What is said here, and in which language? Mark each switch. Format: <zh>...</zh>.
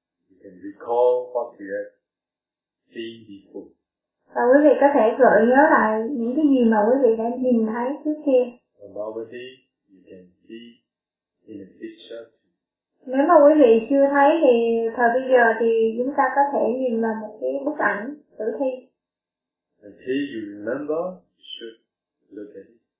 <en>You can recall what you have seen before.</en> <vi>Và quý vị có thể gợi nhớ lại những cái gì mà quý vị đã nhìn thấy trước kia.</vi> <en>Normally, you can see in a picture.</en> <vi>Nếu mà quý vị chưa thấy thì thời bây giờ thì chúng ta có thể nhìn vào một cái bức ảnh tử thi.</vi> <en>Until you remember, you should look at it.</en>